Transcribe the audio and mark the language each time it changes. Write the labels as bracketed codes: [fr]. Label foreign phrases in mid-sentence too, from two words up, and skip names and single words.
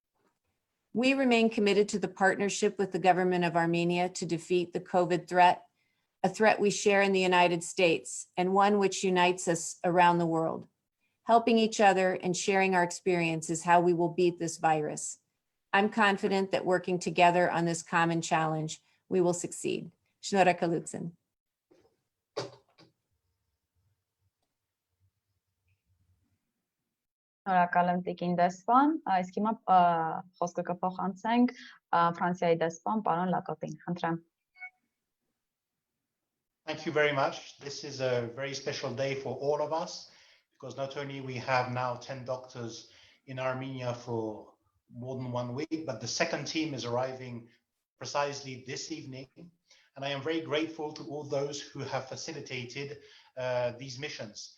[en] We remain committed to the partnership with the government of Armenia to defeat the COVID threat, a threat we share in the United States and one which unites us around the world. Helping each other and sharing our experience is how we will beat this virus. I'm confident that working together on this common challenge, we will succeed. [hy] Շնորհակալություն. Շնորհակալ եմ տիկին դեսպան, իսկ հիմա խոսքը կփոխանցենք Ֆրանսիայի դեսպան պարոն Լաքոթին, խնդրեմ. [en] Thank you very much. This is a very special day for all of us because not only we have now 10 doctors in Armenia for more than 1 week, but the second team is arriving precisely this evening. And I am very grateful to all those who have facilitated these missions.